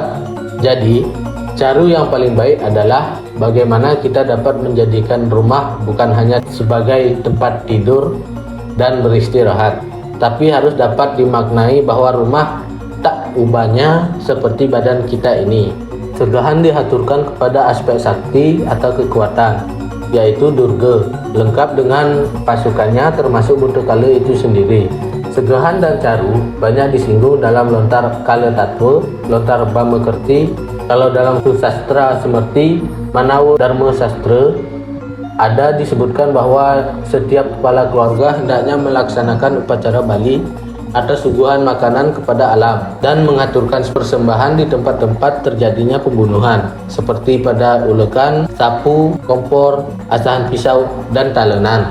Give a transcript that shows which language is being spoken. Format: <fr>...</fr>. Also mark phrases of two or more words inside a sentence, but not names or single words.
<id>Jadi, cara yang paling baik adalah bagaimana kita dapat menjadikan rumah bukan hanya sebagai tempat tidur dan beristirahat, tapi harus dapat dimaknai bahwa rumah tak ubahnya seperti badan kita ini. Segahan diaturkan kepada aspek sakti atau kekuatan, yaitu Durga, lengkap dengan pasukannya termasuk buta kala itu sendiri. Segahan dan caru banyak disinggung dalam lontar kala tatwa, lontar bama kerti. Kalau dalam sastra semerti Manawa Dharma Sastra ada disebutkan bahwa setiap kepala keluarga hendaknya melaksanakan upacara Bali atau suguhan makanan kepada alam dan mengaturkan persembahan di tempat-tempat terjadinya pembunuhan seperti pada ulekan, sapu, kompor, asahan pisau, dan talenan.</id>